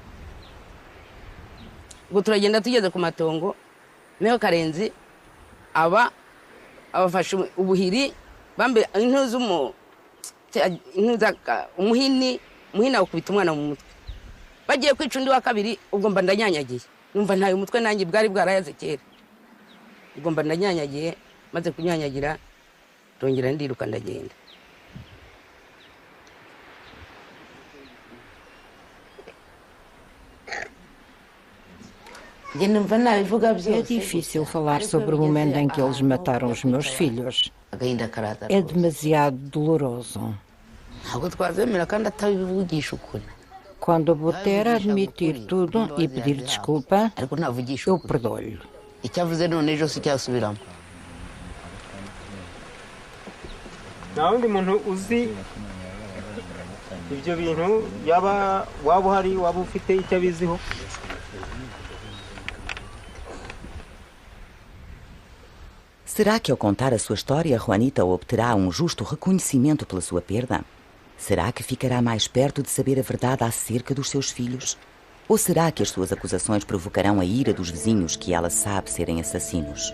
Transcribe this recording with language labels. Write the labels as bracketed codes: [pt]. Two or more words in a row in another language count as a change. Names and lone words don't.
[rw] ubwo turagenda tugeze ku matongo niho Karenzi abafashe ubuhiri bambe umuhini awukubita umwana mu mutwe bagiye kwica undi wa kabiri ubwo mba ndanyanyagiye numva ntayo umutwe nanjye bwari bwarayaze kera ubwo mba ndanyanyagiye maze kunyanyagira ndongera ndiruka ndagenda. [pt] É difícil falar sobre o momento em que eles mataram os meus filhos. É demasiado doloroso. Quando Butera admitir tudo e pedir desculpa, eu perdoo-lhe. [rw] Nta wundi muntu uzi ibyo bintu waba uhari waba ufite icyo abiziho. [pt] Será que ao contar a sua história, Juanita obterá um justo reconhecimento pela sua perda? Será que ficará mais perto de saber a verdade acerca dos seus filhos? Ou será que as suas acusações provocarão a ira dos vizinhos que ela sabe serem assassinos?